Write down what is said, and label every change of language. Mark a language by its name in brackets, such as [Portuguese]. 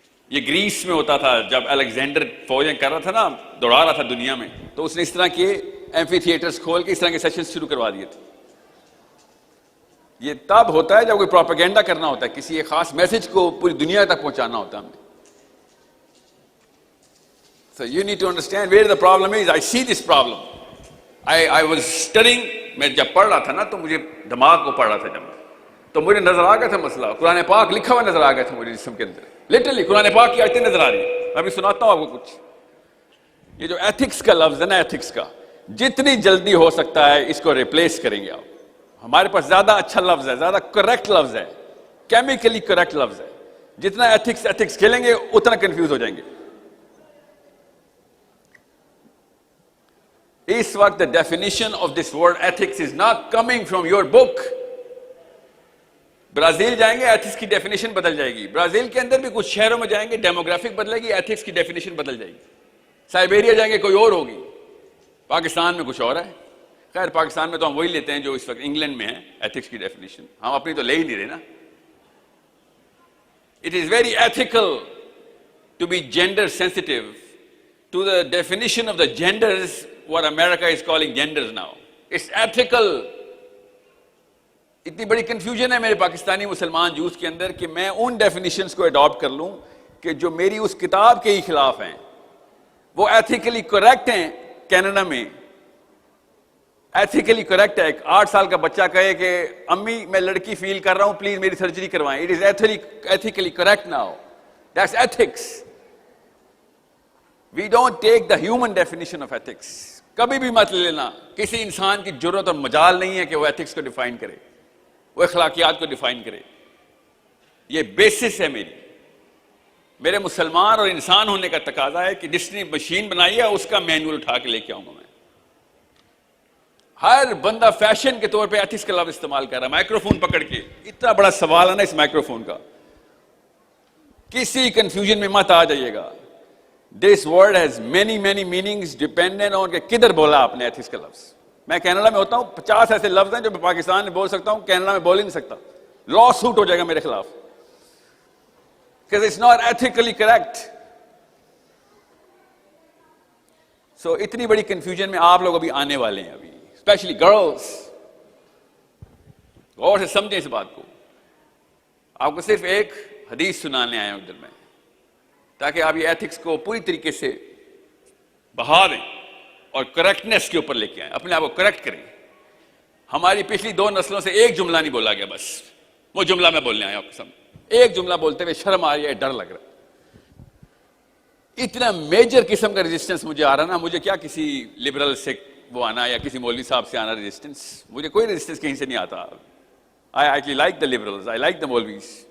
[Urdu] یہ گریس میں ہوتا تھا جب الیگزینڈر فوجیں کر رہا تھا نا, دوڑا رہا تھا دنیا میں, تو اس نے اس طرح کے ایمفی تھیٹرز کھول کے اس طرح کے سیشنز شروع کروا دیے تھے. یہ تب ہوتا ہے جب کوئی پروپیگنڈا کرنا ہوتا ہے, کسی ایک خاص میسج کو پوری دنیا تک پہنچانا ہوتا ہے ہم نے. [English] So you need to understand where the problem is. I see this problem. I was studying. [Urdu] میں جب پڑھ رہا تھا نا تو مجھے دماغ کو پڑھ رہا تھا جب تو مجھے نظر آ گیا تھا مسئلہ. قرآن پاک لکھا ہوا نظر آ گیا تھا مجھے جسم کے اندر. لٹرلی قرآن پاک کی آیتیں نظر آ رہی ہیں. میں ابھی سناتا ہوں آپ کو کچھ. یہ جو ایتھکس کا لفظ ہے نا, ایتھکس کا, جتنی جلدی ہو سکتا ہے اس کو ریپلیس کریں گے آپ. ہمارے پاس زیادہ اچھا لفظ ہے, زیادہ کریکٹ لفظ ہے, کیمیکلی کریکٹ لفظ ہے. جتنا ایتھکس کھیلیں گے اتنا کنفیوز ہو جائیں گے. اس وقت [English] the definition of this word ethics is not coming from your book. [Urdu] Brazil جائیں گے ایتھکس کی ڈیفینیشن بدل جائے گی. برازیل کے اندر بھی کچھ شہروں میں جائیں گے ڈیموگرافک بدلے گی, ایتھکس کی ڈیفینیشن بدل جائے گی. سائبیریا جائیں گے کوئی اور ہوگی. پاکستان میں کچھ اور ہے. خیر پاکستان میں تو ہم وہی لیتے ہیں جو اس وقت انگلینڈ میں ہے ایتھکس کی ڈیفینیشن. ہم اپنی تو لے ہی نہیں رہے نا. [English] It is very ethical to be gender sensitive to the definition of the genders what America is calling genders now. It's ethical. [Urdu] اتنی بڑی کنفیوژن ہے میرے پاکستانی مسلمان یوتھ کے اندر کہ میں ان ڈیفینیشنز کو اڈاپٹ کر لوں کہ جو میری اس کتاب کے ہی خلاف ہیں. وہ ایتھیکلی کریکٹ ہیں. کینیڈا میں ایتھیکلی کریکٹ ہے. ایک 8 سال کا بچہ کہے کہ امی میں لڑکی فیل کر رہا ہوں, پلیز میری سرجری کروائیں. [English] It is ethically correct now. That's ethics. We don't take the human definition of ethics. [Urdu] کبھی بھی مت لے لینا. کسی انسان کی ضرورت اور مجال نہیں ہے کہ وہ ایتھکس کو ڈیفائن کرے, وہ اخلاقیات کو ڈیفائن کرے. یہ بیسس ہے میرے مسلمان اور انسان ہونے کا تقاضا ہے کہ جس نے مشین بنائی ہے اس کا مینول اٹھا کے لے کے آؤں گا میں. ہر بندہ فیشن کے طور پہ ایتھکس کا لفظ استعمال کر رہا ہے مائکرو فون پکڑ کے. اتنا بڑا سوال ہے نا اس مائکرو فون کا. کسی کنفیوژن میں مت آ جائیے گا. [English] this word has many meanings dependent on [Urdu] کہ کدھر بولا آپ نے ایتھکس کا لفظ. میں کینیڈا میں ہوتا ہوں, 50 ایسے لفظ ہیں جو میں پاکستان میں بول سکتا ہوں, کینیڈا میں بول ہی نہیں سکتا. لا سوٹ ہو جائے گا میرے خلاف. [English] Because it's not ethically correct. [Urdu] So اتنی بڑی کنفیوژن میں آپ لوگ ابھی آنے والے ہیں ابھی, اسپیشلی گرلس. غور سے سمجھیں اس بات کو. آپ کو صرف ایک حدیث سنانے آئے ہوں ادھر میں, تاکہ آپ یہ ایتھکس کو پوری طریقے سے بہا دیں اور کریکٹنس کے اوپر لے کے آئیں, اپنے آپ کو کریکٹ کریں. ہماری پچھلی 2 نسلوں سے ایک جملہ نہیں بولا گیا, بس وہ جملہ میں بولنے آیا آپ کے سامنے. ایک جملہ بولتے ہوئے شرم آ رہی ہے, ڈر لگ رہا ہے. اتنا میجر قسم کا ریزسٹنس مجھے آ رہا نا. مجھے کیا کسی لبرل سے وہ آنا یا کسی مولوی صاحب سے آنا ریزسٹنس. مجھے کوئی ریزسٹنس کہیں سے نہیں آتا. [English] I actually like the liberals, I like the maulvis.